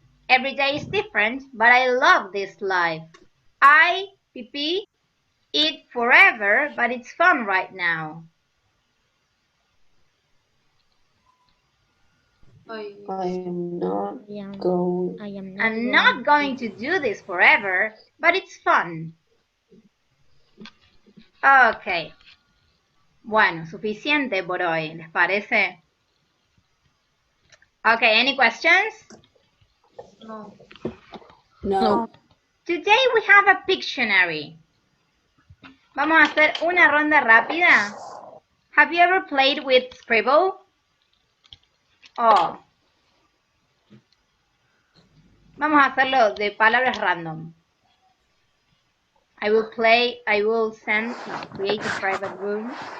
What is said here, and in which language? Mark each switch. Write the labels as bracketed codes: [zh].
[en] Every day is different, but I love this life. I, PP, eat forever, but it's fun right now. I'm not I'm not going to do this forever, but it's fun. Ok. [es] Bueno, suficiente por hoy, ¿les parece? [en] Okay, any questions? No. Today we have a Pictionary. [es] Vamos a hacer una ronda rápida. [en] Have you ever played with Scribble? Oh. [es] Vamos a hacerlo de palabras random. [en] I will send, create a private room.